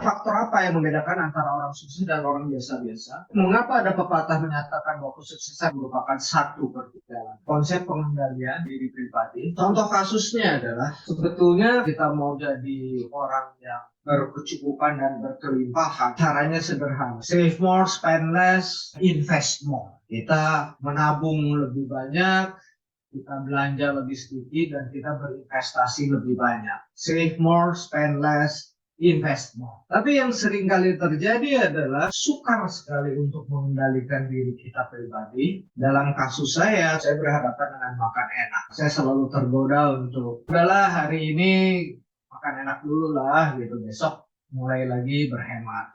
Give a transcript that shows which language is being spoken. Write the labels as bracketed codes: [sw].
[id] Faktor apa yang membedakan antara orang sukses dan orang biasa-biasa? Mengapa ada pepatah menyatakan bahwa kesuksesan merupakan satu perjalanan? Konsep pengendalian diri pribadi. Contoh kasusnya adalah sebetulnya kita mau jadi orang yang berkecukupan dan berkelimpahan. Caranya sederhana. [en] Save more, spend less, invest more. [id] Kita menabung lebih banyak, kita belanja lebih sedikit, dan kita berinvestasi lebih banyak. [en] Save more, spend less, invest more. [id] Tapi yang sering kali terjadi adalah sukar sekali untuk mengendalikan diri kita pribadi. Dalam kasus saya berhadapan dengan makan enak. Saya selalu tergoda untuk, udahlah hari ini makan enak dulu lah gitu, besok mulai lagi berhemat.